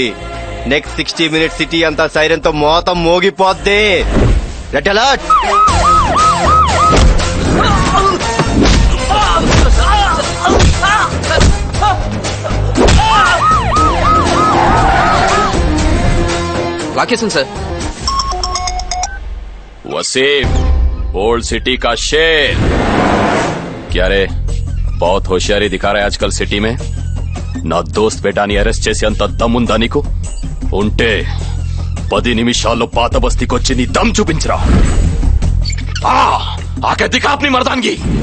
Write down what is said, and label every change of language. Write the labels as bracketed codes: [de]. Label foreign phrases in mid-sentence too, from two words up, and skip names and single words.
[en] next 60 minutes [te] సిటీ అంతా సైరన్ తో మోతం మోగిపోద్ది. [en] red alert. location sir. [hi] वसीम, ओल्ड सिटी का शेर. क्या रे, बहुत होशियारी दिखा रहा है आजकल सिटी में. [te] నా దోస్త్ బేటాని అరెస్ట్ చేసి అంత దమ్ముందా నీకు? ఉంటే 10 నిమిషాల్లో పాత బస్తీకొచ్చి నీ దమ్ చూపించరా. [hi] आके दिखा अपनी मर्दानगी.